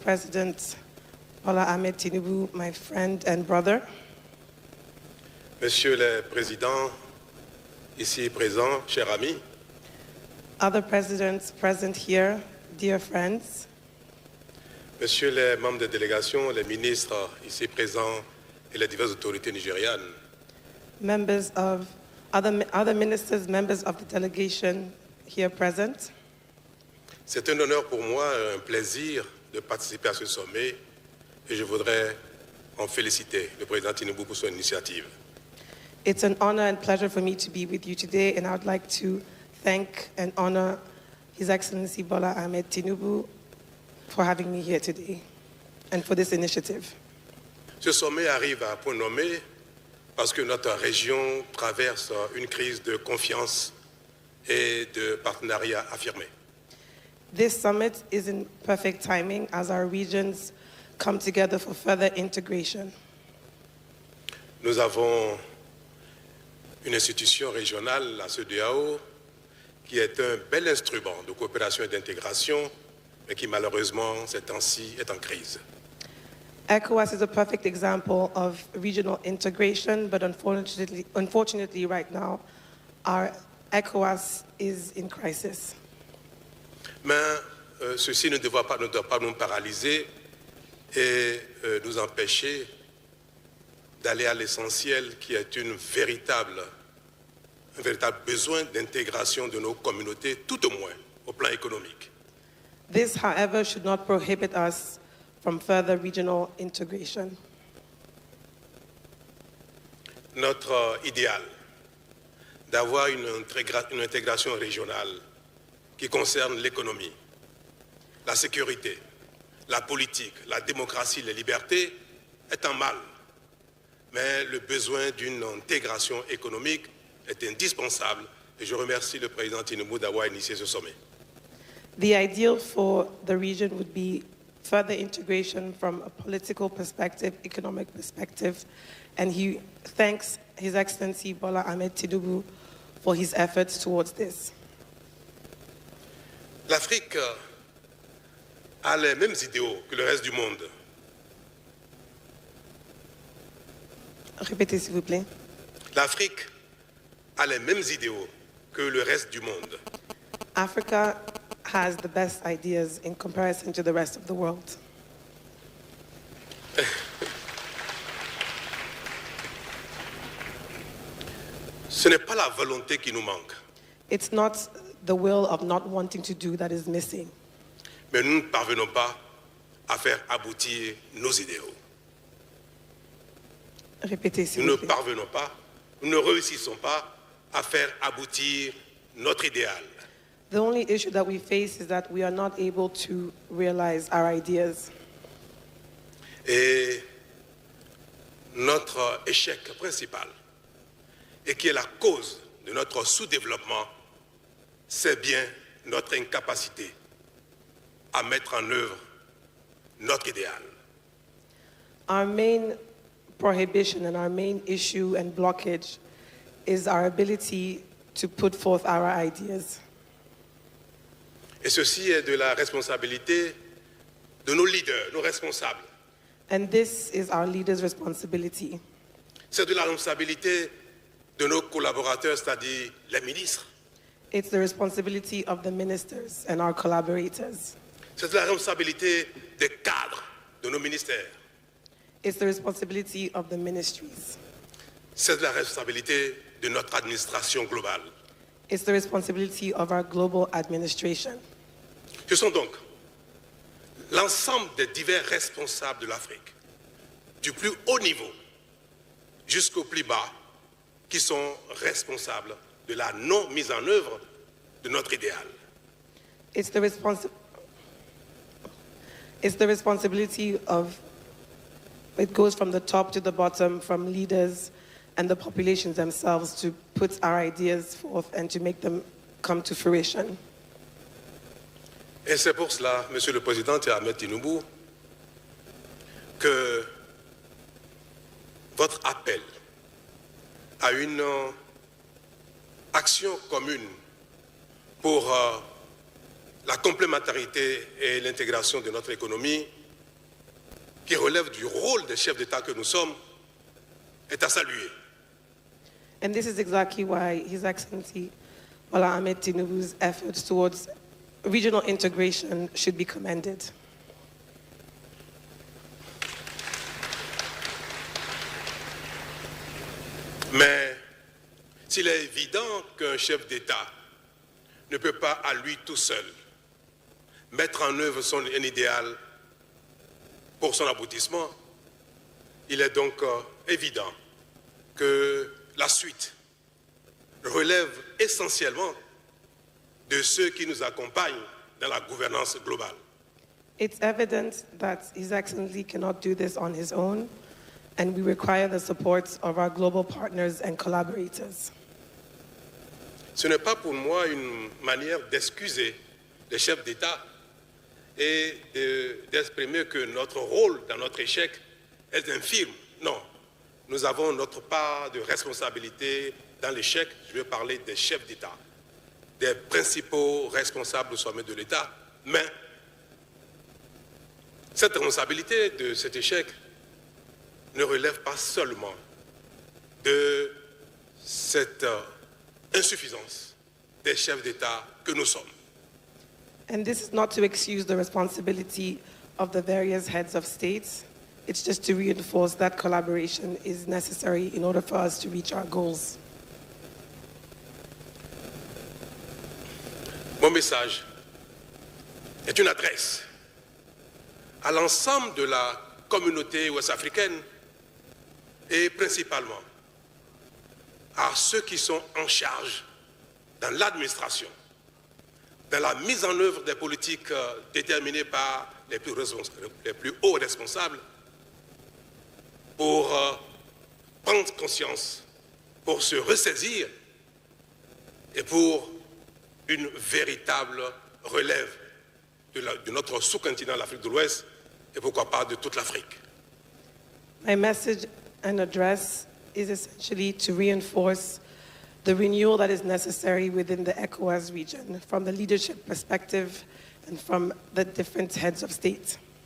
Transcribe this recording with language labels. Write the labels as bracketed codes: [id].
[en] President Bola Ahmed Tinubu, my friend and brother. [fr] Monsieur le Président, ici présent, chers amis, [en] Other presidents present here, dear friends. [fr] Messieurs les membres de délégation, les ministres ici présents et les diverses autorités nigérianes, [en] Members of other ministers, members of the delegation here present. [fr] c'est un honneur pour moi, un plaisir de participer à ce sommet et je voudrais en féliciter le président Tinubu pour son initiative. [en] It's an honor and pleasure for me to be with you today, and I would like to thank and honor His Excellency Bola Ahmed Tinubu for having me here today and for this initiative. [fr] Ce sommet arrive à point nommé parce que notre région traverse une crise de confiance et de partenariat affirmé. [en] This summit is in perfect timing as our regions come together for further integration. [fr] Nous avons une institution régionale, la CEDEAO, qui est un bel instrument de coopération et d'intégration, mais qui malheureusement, ces temps-ci, est en crise. [en] ECOWAS is a perfect example of regional integration, but unfortunately right now, our ECOWAS is in crisis. [fr] Mais ceci ne doit pas nous paralyser et nous empêcher d'aller à l'essentiel qui est un véritable besoin d'intégration de nos communautés, tout au moins au plan économique. [en] This, however, should not prohibit us from further regional integration. [fr] Notre idéal d'avoir une intégration régionale qui concerne l'économie, la sécurité, la politique, la démocratie, les libertés est en mal. Mais le besoin d'une intégration économique est indispensable et je remercie le président Tinubu d'avoir initié ce sommet. [en] The ideal for the region would be further integration from a political perspective, economic perspective, and he thanks His Excellency Bola Ahmed Tinubu for his efforts towards this. [fr] L'Afrique a les mêmes idéaux que le reste du monde. Répétez s'il vous plaît. L'Afrique a les mêmes idéaux que le reste du monde. [en] Africa has the best ideas in comparison to the rest of the world. [fr] Ce n'est pas la volonté qui nous manque, [en] It's not the will of not wanting to do that is missing, [fr] mais nous ne parvenons pas à faire aboutir nos idéaux. Répétez s'il Nous vous ne plaît. parvenons pas, nous ne réussissons pas à faire aboutir notre idéal. [en] The only issue that we face is that we are not able to realize our ideas. [fr] Et notre échec principal, et qui est la cause de notre sous-développement, c'est bien notre incapacité à mettre en œuvre notre idéal. [en] Our main prohibition and our main issue and blockage is our ability to put forth our ideas. [fr] Et ceci est de la responsabilité de nos leaders, nos responsables. [en] And this is our leaders' responsibility. [fr] C'est de la responsabilité de nos collaborateurs, c'est-à-dire les ministres. [en] It's the responsibility of the ministers and our collaborators. [fr] C'est de la responsabilité des cadres de nos ministères. [en] It's the responsibility of the ministries. [fr] C'est de la responsabilité de notre administration globale. [en] It's the responsibility of our global administration. [fr] Ce sont donc l'ensemble des divers responsables de l'Afrique, du plus haut niveau jusqu'au plus bas, qui sont responsables de la non-mise en œuvre de notre idéal. [en] It's the responsibility of, it goes from the top to the bottom, from leaders and the populations themselves to put our ideas forth and to make them come to fruition. [fr] Et c'est pour cela, Monsieur le Président Ahmed Tinubu, que votre appel à une action commune pour la complémentarité et l'intégration de notre économie, qui relève du rôle des chefs d'État que nous sommes, est à saluer. [en] And this is exactly why His Excellency Bola Ahmed Tinubu's efforts towards regional integration should be commended. [fr] Mais s'il est évident qu'un chef d'État ne peut pas à lui tout seul mettre en œuvre un idéal pour son aboutissement, il est donc évident que la suite relève essentiellement de ceux qui nous accompagnent dans la gouvernance globale. [en] It's evident that His Excellency cannot do this on his own, and we require the support of our global partners and collaborators. [fr] Ce n'est pas pour moi une manière d'excuser les chefs d'État et d'exprimer que notre rôle dans notre échec est infime. Non, nous avons notre part de responsabilité dans l'échec. Je vais parler des chefs d'État, des principaux responsables au sommet de l'État. Mais cette responsabilité de cet échec ne relève pas seulement de cette insuffisance des chefs d'État que nous sommes. [en] And this is not to excuse the responsibility of the various heads of states. It's just to reinforce that collaboration is necessary in order for us to reach our goals. [fr] Mon message est une adresse à l'ensemble de la communauté ouest-africaine et principalement à ceux qui sont en charge dans l'administration, dans la mise en œuvre des politiques déterminées par les plus hauts responsables pour prendre conscience, pour se ressaisir et pour une véritable relève de notre sous-continent, l'Afrique de l'Ouest, et pourquoi pas de toute l'Afrique. [en] My message and address is essentially to reinforce the renewal that is necessary within the ECOWAS region from the leadership perspective and from the different heads of state.